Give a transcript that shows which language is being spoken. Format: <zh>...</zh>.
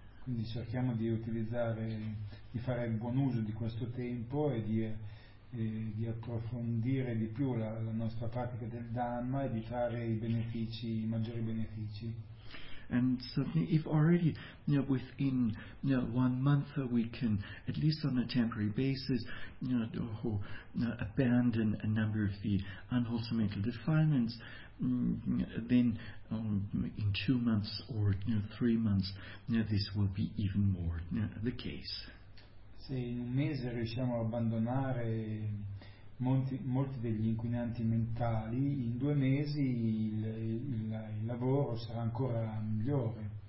<it>Quindi cerchiamo di utilizzare, di fare il buon uso di questo tempo e di approfondire di più la nostra pratica del Dhamma e di trarre i benefici, i maggiori benefici.</it> <en>And certainly, if already within one month we can, at least on a temporary basis, abandon a number of the unwholesome mental defilements, then in 2 months or 3 months this will be even more the case.</en> <it>Se in un mese riusciamo ad abbandonare molti degli inquinanti mentali, in 2 mesi il lavoro sarà ancora migliore.</it>